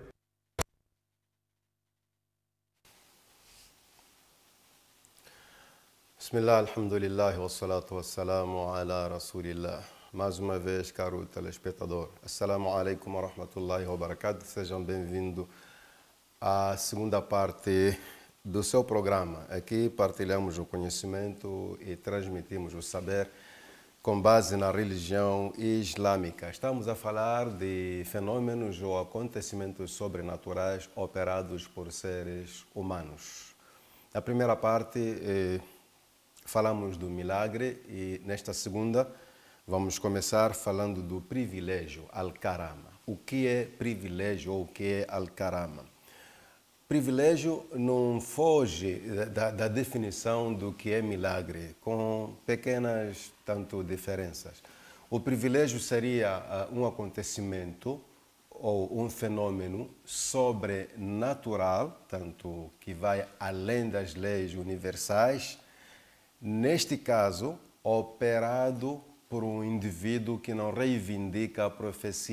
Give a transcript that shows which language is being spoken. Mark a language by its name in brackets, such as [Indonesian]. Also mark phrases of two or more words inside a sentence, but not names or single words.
[Arabic] بسم الله، الحمد لله، والصلاة والسلام على رسول الله. [Portuguese] Mais uma vez, caro telespectador, [Arabic] السلام عليكم ورحمة الله وبركاته. [Portuguese] Sejam bem-vindos à segunda parte do seu programa. Aqui partilhamos o conhecimento e transmitimos o saber com base na religião islâmica. Estamos a falar de fenômenos ou acontecimentos sobrenaturais operados por seres humanos. Na primeira parte, falamos do milagre, e nesta segunda vamos começar falando do privilégio, al-karama. O que é privilégio ou o que é al-karama? Privilégio não foge da definição do que é milagre, com pequenas diferenças. O privilégio seria um acontecimento ou um fenômeno sobrenatural, tanto que vai além das leis universais, neste caso, operado por um indivíduo que não reivindica a profecia.